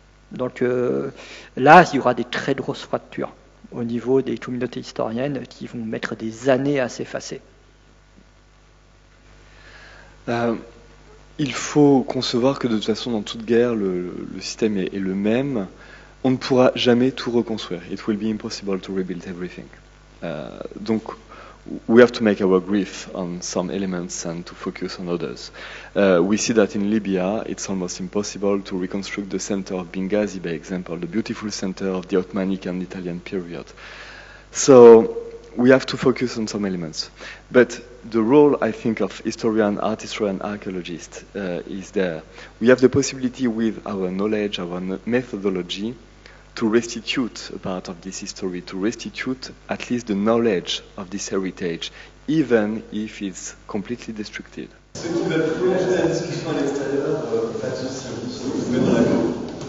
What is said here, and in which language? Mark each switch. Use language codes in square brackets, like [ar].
[fr] Donc là, il y aura des très grosses fractures au niveau des communautés historiennes qui vont mettre des années à s'effacer. Il faut concevoir que de toute façon, dans toute guerre, le système est le même. On ne pourra jamais tout reconstruire. [en] It will be impossible to rebuild everything. Donc, we have to make our grief on some elements and to focus on others. We see that in Libya, it's almost impossible to reconstruct the center of Benghazi, by example, the beautiful center of the Ottomanic and Italian period. So, we have to focus on some elements. But the role, I think, of historian, art historian, archaeologist is there. We have the possibility with our knowledge, our methodology, to restitute a part of this history, to restitute at least the knowledge of this heritage, even if it's completely destructed. [fr] Ceux qui veulent prolonger la discussion à l'extérieur, pas de souci, vous pouvez dans la cour.